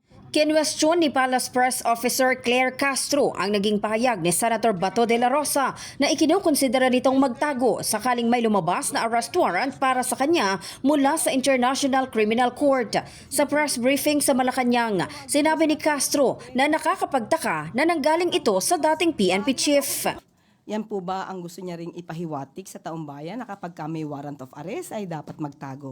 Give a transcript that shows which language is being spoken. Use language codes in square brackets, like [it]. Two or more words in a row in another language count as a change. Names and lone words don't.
[tl] Kinwestiyon ni Palace Press Officer Claire Castro ang naging pahayag ni Senator Bato de la Rosa na ikinukonsidera nitong magtago sakaling may lumabas na arrest warrant para sa kanya mula sa International Criminal Court. Sa press briefing sa Malacanang, sinabi ni Castro na nakakapagtaka na nanggaling ito sa dating PNP chief. Yan po ba ang gusto niya ring ipahiwatig sa taong bayan na kapag may [en] warrant of arrest [tl] ay dapat magtago?